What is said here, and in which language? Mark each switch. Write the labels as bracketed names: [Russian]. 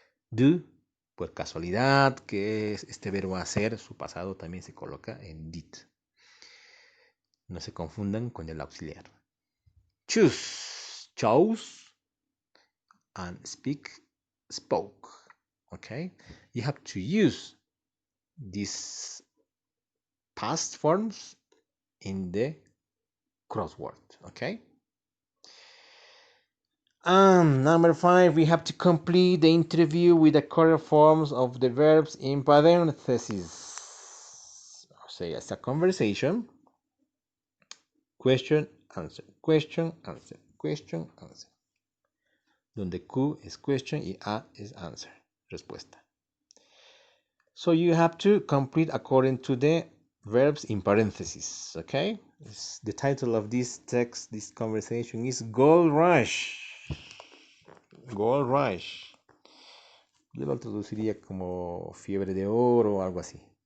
[Spanish] Do, por casualidad, que es este verbo hacer, su pasado también se coloca en did. No se confundan con el auxiliar. [English] Choose, chose, and speak, spoke. Okay? You have to use these past forms in the crossword. Okay? Number 5, we have to complete the interview with the correct forms of the verbs in parentheses. [Spanish] O sea, [English] it's a conversation. Question, answer, question, answer, question, answer. [Spanish] Donde Q es question y A es answer, respuesta. [English] So you have to complete according to the verbs in parentheses, okay? The title of this text, this conversation is Gold Rush. Gold Rush. [Spanish] Yo lo traduciría como fiebre de oro o algo así.